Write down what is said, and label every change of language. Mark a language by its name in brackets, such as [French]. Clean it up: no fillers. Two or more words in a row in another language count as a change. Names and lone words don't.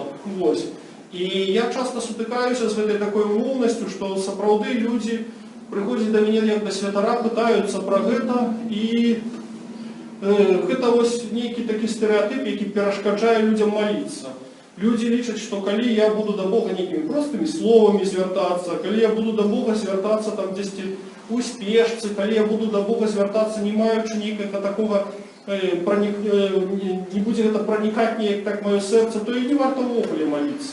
[Ukrainian] Ось. І я часто стикаюся з такою умовністю, що справді люди приходять до мене як до святара, питаються про це, і це ось некий такий стереотип, який перешкоджає людям молитися. [Belarusian] Люди лічаць, што калі я буду до Бога некімі простымі словамі звяртацца, калі я буду до Бога звяртацца там дзесьці у спешцы, калі я буду до Бога звяртацца, не маючы нейкага такога, не будзе гэта пранікаць неяк так маё сэрца, то і не варта ўвогуле маліцца.